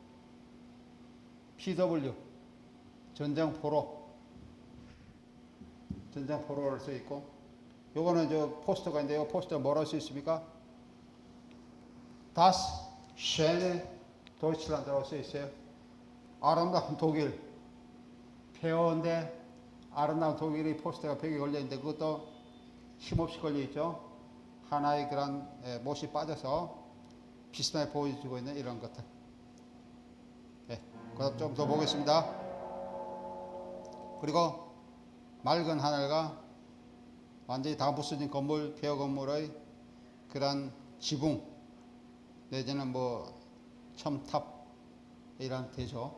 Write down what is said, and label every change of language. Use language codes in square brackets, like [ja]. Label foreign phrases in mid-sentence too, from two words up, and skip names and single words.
[ko] PW 전장포로를 써 있고 요거는 저 포스터가인데요. 포스터 뭐라고 써 있습니까? [de] Das schöne Deutschland [ko] 라고 써 있어요. 아름다운 독일. 폐허인데 아름다운 독일의 포스터가 벽에 걸려 있는데 그것도 힘없이 걸려 있죠. 하나의 그런 못이 빠져서 비슷하게 보여주고 있는 이런 것들. 그다음 좀 더 보겠습니다. 그리고 맑은 하늘과 완전히 다 부서진 건물, 폐허 건물의 그런 지붕 내지는 뭐 첨탑이란 대죠.